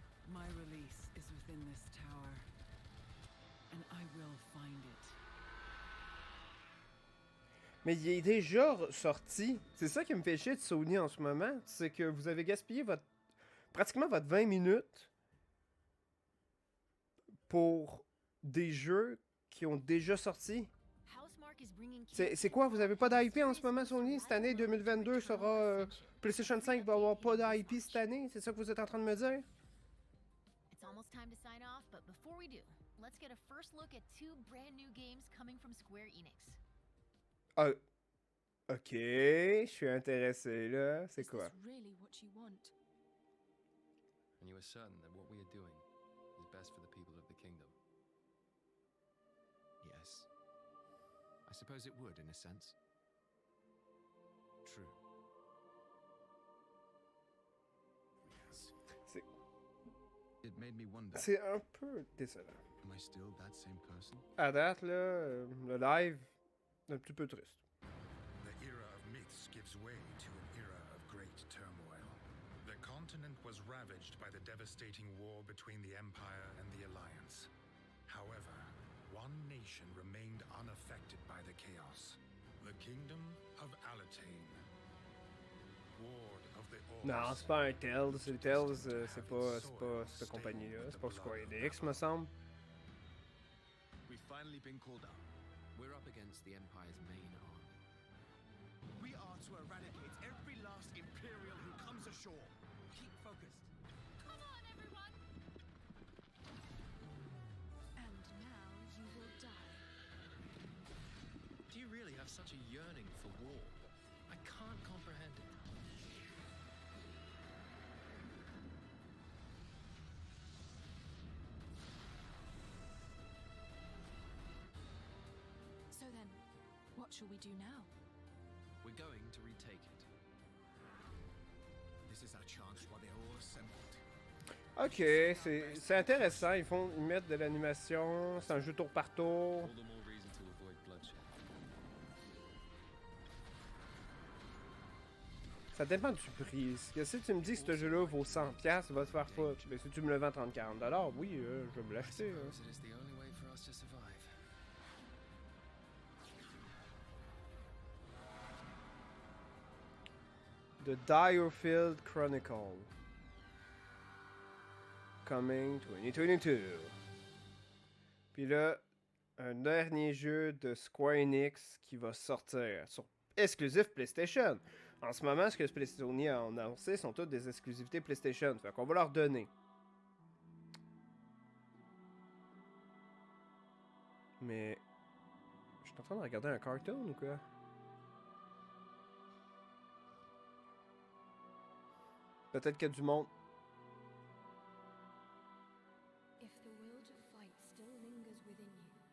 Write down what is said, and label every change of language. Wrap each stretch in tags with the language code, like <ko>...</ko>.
<en>My release is within this tower, and I will find it.</en> <fr>Mais il est déjà sorti. C'est ça qui me fait chier de Sony en ce moment, c'est que vous avez gaspillé pratiquement votre 20 minutes pour des jeux qui ont déjà sorti. C'est quoi, vous avez pas d'IP en ce moment, Sony? Cette année 2022 sera... PlayStation 5 va avoir pas d'IP cette année? C'est ça que vous êtes en train de me dire?</fr> <en>It's almost time to sign off, but before we do, let's get a first look at two brand new games coming from Square Enix.</en> <fr>Ok, je suis intéressé là. C'est quoi?</fr> <en>Really what you want? And you are certain that what we are doing is best for the people of the kingdom? Yes. I suppose it would, in a sense. True. Yes. It made me wonder.</en> <fr>C'est un peu décevant.</fr> <en>Am I still that same person?</en> <fr>À date, là, le live, un petit peu triste.</fr> <en>The era of myths gives way to an era of great turmoil. The continent was ravaged by the devastating war between the Empire and the Alliance. However, one nation remained unaffected by the chaos. The Kingdom of Alatane. Ward of the Orcs.</en> <fr>Non, c'est pas un Tales. C'est Tales, c'est pas cette compagnie-là. C'est pas Square Enix, me semble.</fr> <en>We've finally been called up. We're up against the Empire's main army. We are to eradicate every last Imperial who comes ashore. Keep focused. Come on, everyone! And now you will die. Do you really have such a yearning for war? I can't comprehend it. So then, what shall we do now? We're going to retake it. This is our chance while they're all assembled.</en> <fr>Ok, c'est intéressant. Ils mettent de l'animation. C'est un jeu tour par tour.</fr> <en>All the more reason to avoid bloodshed.</en> <fr>Ça dépend du prix. Si tu me dis que ce jeu-là vaut 100$, va te faire foutre. Mais si tu me le vends 30-40$, oui, je vais me l'acheter.</fr> <en>Suppose it is the only way for us to survive. The Direfield Chronicle. Coming 2022.</en> <fr>Puis là, un dernier jeu de Square Enix qui va sortir sur exclusif PlayStation. En ce moment, ce que Sony a annoncé sont toutes des exclusivités PlayStation. Fait qu'on va leur donner. Mais... Je suis en train de regarder un cartoon ou quoi? Peut-être qu'il y a du monde.</fr> <en>If the will to fight still lingers within you,</en>